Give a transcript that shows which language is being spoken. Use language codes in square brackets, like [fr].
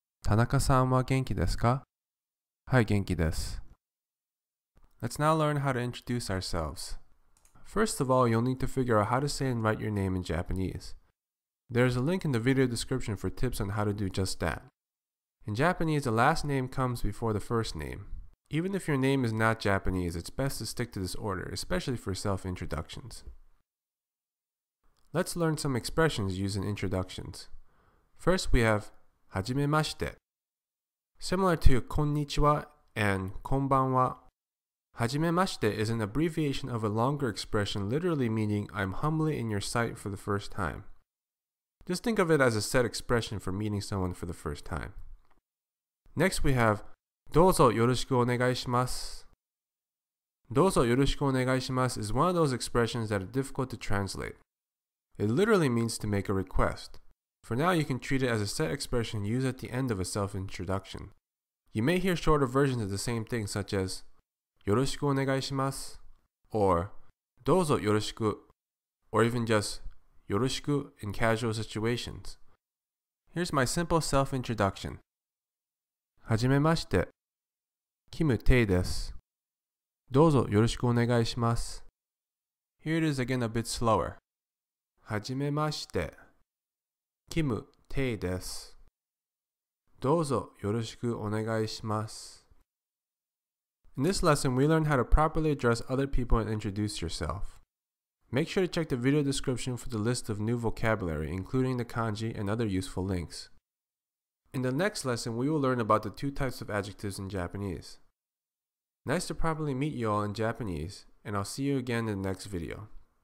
[ja] 田中さんは元気ですか? はい、元気です。 [en] Let's now learn how to introduce ourselves. First of all, you'll need to figure out how to say and write your name in Japanese. There's a link in the video description for tips on how to do just that. In Japanese, the last name comes before the first name. Even if your name is not Japanese, it's best to stick to this order, especially for self-introductions. Let's learn some expressions used in introductions. First, we have [ja] はじめまして. [en] Similar to [ja] こんにちは [en] and [ja] こんばんは, はじめまして [en] is an abbreviation of a longer expression literally meaning I'm humbly in your sight for the first time. Just think of it as a set expression for meeting someone for the first time. Next, we have [ja] どうぞよろしくお願いします. どうぞよろしくお願いします [en] is one of those expressions that are difficult to translate. It literally means to make a request. For now, you can treat it as a set expression used at the end of a self-introduction. You may hear shorter versions of the same thing such as [ja] よろしくお願いします [en] or [ja] どうぞよろしく [en] or even just [ja] よろしく [en] in casual situations. Here's my simple self-introduction. [ja] はじめまして。キム・テイです。どうぞよろしくお願いします。 [en] Here it is again a bit slower. [ja] はじめまして。キム・テイです。どうぞよろしくお願いします。 [en] In this lesson, we learned how to properly address other people and introduce yourself. Make sure to check the video description for the list of new vocabulary, including the kanji and other useful links. In the next lesson, we will learn about the two types of adjectives in Japanese. Nice to properly meet you all in Japanese, and I'll see you again in the next video.